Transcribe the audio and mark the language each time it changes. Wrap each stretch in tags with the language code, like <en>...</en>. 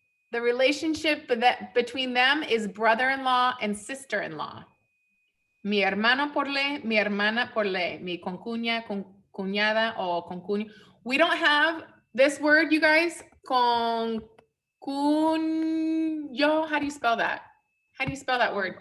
<en>The relationship between them is brother-in-law and sister-in-law.</en> <es>Mi hermano por ley, mi hermana por ley, mi concuña, cuñada, o concuño.</es> <en>We don't have this word, you guys. Concuño. How do you spell that? How do you spell that word?</en>